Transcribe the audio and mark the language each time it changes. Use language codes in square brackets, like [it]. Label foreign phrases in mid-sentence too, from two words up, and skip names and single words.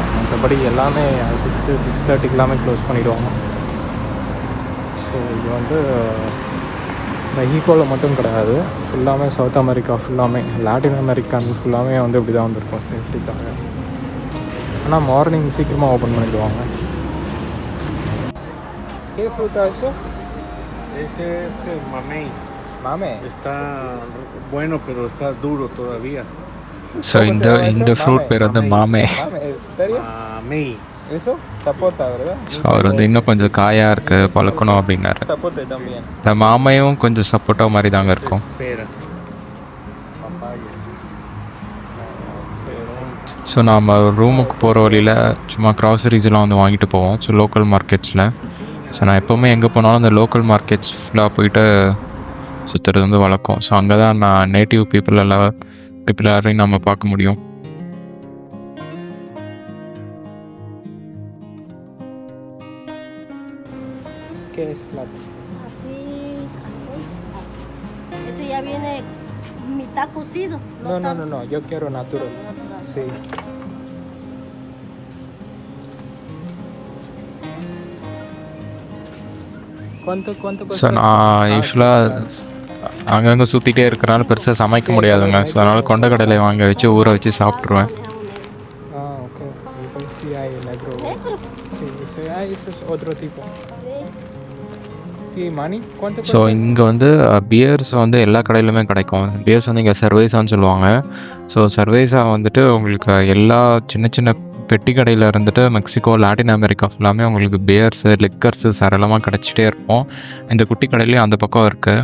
[ta] மற்றபடி எல்லாமே 6:30 எல்லாமே க்ளோஸ் பண்ணிவிடுவாங்க. ஸோ இது வந்து மெஹிகோவில் மட்டும் கிடையாது, ஃபுல்லாமே சவுத் அமெரிக்கா, ஃபுல்லாமே லாட்டின் அமெரிக்கான் ஃபுல்லாமே வந்து இப்படி தான் வந்திருக்கும் சேஃப்டிக்காக. ஆனால் மார்னிங் சீக்கிரமாக ஓப்பன் பண்ணிடுவாங்க. [es] ¿Qué fruta es eso? Ese es el mamey. Mame. Está bueno, pero está duro todavía. [ta] ஸோ இந்த ஃப்ரூட் பேர் வந்து மாமே. [es] Mame, ¿en serio? Mamey. ¿Eso? Zapota, ¿verdad? [ta] ஸோ அவர் வந்து இன்னும் கொஞ்சம் காயாக இருக்குது, பழுக்கணும் அப்படின்னாரு. [es] Zapote también. [ta] இந்த மாமையும் கொஞ்சம் சப்போட்டா மாதிரி தாங்க இருக்கும். [es] Espera. Papaya. [ta] ஸோ நாம் ரூமுக்கு போகிற வழியில் சும்மா க்ராசரிஸ்லாம் வந்து வாங்கிட்டு போவோம். ஸோ லோக்கல் மார்க்கெட்ஸில். ஸோ நான் எப்போவுமே எங்கே போனாலும் அந்த [en] local markets [ta] ஃபுல்லாக போயிட்டு சுற்றுறது வந்து வழக்கம். ஸோ அங்கே தான் நான் [en] native people [ta] எல்லாரையும் நம்ம பார்க்க முடியும். [es] ¿Qué es la...? Así. Este ya viene mitad cocido. No, yo quiero natural. Sí. ¿Cuánto [ta] ஸோ நான் யூஸ்வலாக அங்கங்கே சுற்றிட்டே இருக்கிறனால பெருசாக சமைக்க முடியாதுங்க. ஸோ அதனால் கொண்டக்கடலை வாங்க வச்சு ஊற வச்சு சாப்பிட்ருவேன். [es] Ah, ok. Entonces sí hay negro. Sí, ese es otro tipo. Sí, Manny, ¿cuánto ஸோ cuesta? [ta] இங்கே வந்து பியர்ஸ் வந்து எல்லா கடையிலுமே கிடைக்கும். பியர்ஸ் வந்து இங்கே சர்வேஸான்னு சொல்லுவாங்க. ஸோ சர்வேஸா வந்துட்டு உங்களுக்கு எல்லா சின்ன சின்ன பெட்டி கடையில் இருந்துட்டு மெக்சிகோ, லாட்டின் அமெரிக்கா ஃபுல்லாமே உங்களுக்கு பியர்ஸு, லிக்கர்ஸு சரளமாக கிடச்சிட்டே இருக்கும். இந்த குட்டி கடையிலையும் அந்த பக்கம் இருக்குது.